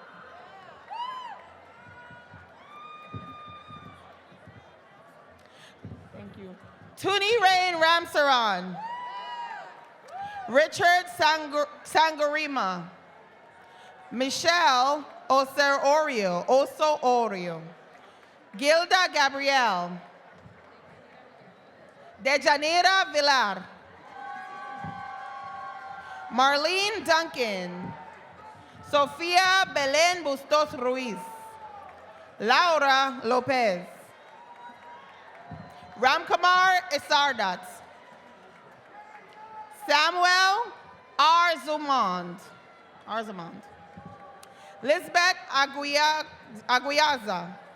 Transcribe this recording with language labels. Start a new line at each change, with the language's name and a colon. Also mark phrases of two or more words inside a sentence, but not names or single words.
English: thank you, Tuni Rain Ramsaran, Richard Sangorima, Michelle Oso Orio, Gilda Gabriel, Dejanira Villar, Marlene Duncan, Sofia Belen Bustos Ruiz, Laura Lopez, Ramkumar Isardat, Samuel Arzumand, Lisbeth Aguiaza,